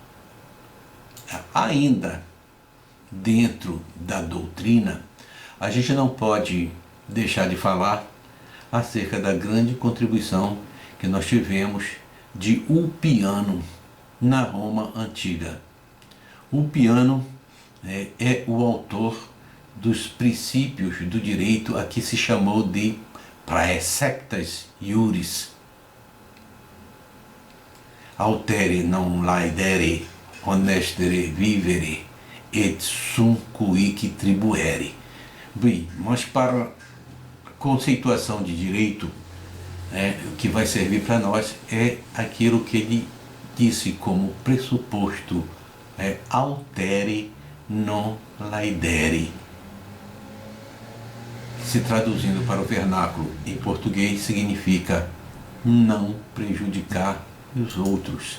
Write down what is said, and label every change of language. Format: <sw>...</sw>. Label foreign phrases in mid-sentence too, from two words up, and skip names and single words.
<pt>Ainda dentro da doutrina, a gente não pode deixar de falar acerca da grande contribuição que nós tivemos de Ulpiano na Roma Antiga. Ulpiano é o autor dos princípios do direito a que se chamou de</pt> <la>praeceptas iuris. Altere non laedere, honestere vivere, et sum cuique tribuere.</la> <pt>Bem, mas para conceituação de direito, o que vai servir para nós é aquilo que ele disse como pressuposto:</pt> <la>altere non laedere.</la> <pt>Se traduzindo para o vernáculo em português, significa não prejudicar os outros.</pt>